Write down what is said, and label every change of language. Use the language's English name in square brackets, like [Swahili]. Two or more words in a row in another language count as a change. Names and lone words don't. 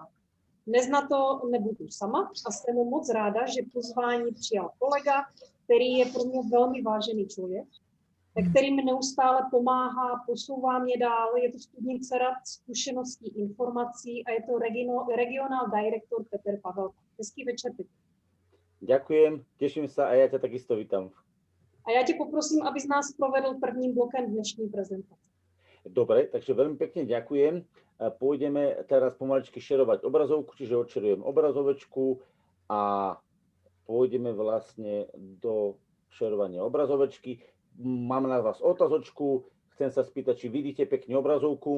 [Czech] Dnes na to nebudu sama a jsem moc ráda, že pozvání přijal kolega, který je pro mě velmi vážený člověk, který mi neustále pomáhá, posouvá mě dál. Je to studnice rad, zkušeností, informací a je to regionál director Peter Pavel. Hezký večer, Petr. [Slovak] Ďakujem, teším sa a ja ťa takisto vítam. [Czech] A já tě poprosím, abys nás provedl prvním blokem dnešní prezentace. [Slovak] Dobre, takže veľmi pekne ďakujem. Pôjdeme teraz pomaličky šerovať obrazovku, čiže odšerujem obrazovečku a pôjdeme vlastne do šerovania obrazovečky. Mám na vás otázočku, chcem sa spýtať, či vidíte pekne obrazovku.